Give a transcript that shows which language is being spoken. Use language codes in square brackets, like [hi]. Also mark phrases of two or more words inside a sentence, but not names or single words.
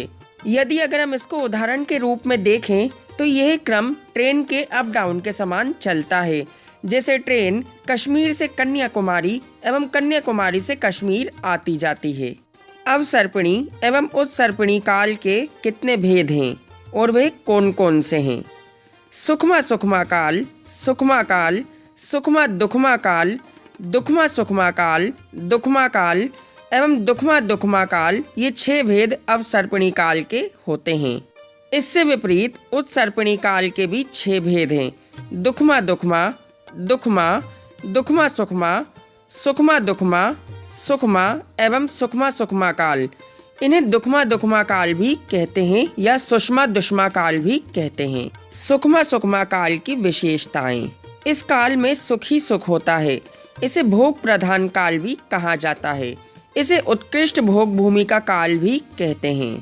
[hi] यदि अगर हम इसको उदाहरण के रूप में देखें तो यह क्रम ट्रेन के अप डाउन के समान चलता है। जैसे ट्रेन कश्मीर से कन्याकुमारी एवं कन्याकुमारी से कश्मीर आती जाती है। अवसर्पिणी एवं उत्सर्पिणी काल के कितने भेद हैं और वे कौन कौन से हैं? सुखमा सुखमा काल, सुखमा काल, सुखमा दुखमा काल, दुखमा सुखमा काल, दुखमा काल एवं दुखमा दुखमा काल, ये 6 भेद अवसर्पिणी काल के होते हैं। इससे विपरीत उत्सर्पिणी काल के भी 6 भेद हैं। दुखमा दुखमा, दुखमा, दुखमा सुखमा, सुखमा दुखमा, सुखमा एवं सुखमा सुखमा काल। इन्हें दुखमा दुखमा काल भी कहते हैं या सुषमा दुष्मा काल भी कहते हैं। सुखमा सुखमा काल की विशेषताएं। इस काल में सुख ही सुख होता है। इसे भोग प्रधान काल भी कहा जाता है। इसे उत्कृष्ट भोग भूमि का काल भी कहते हैं।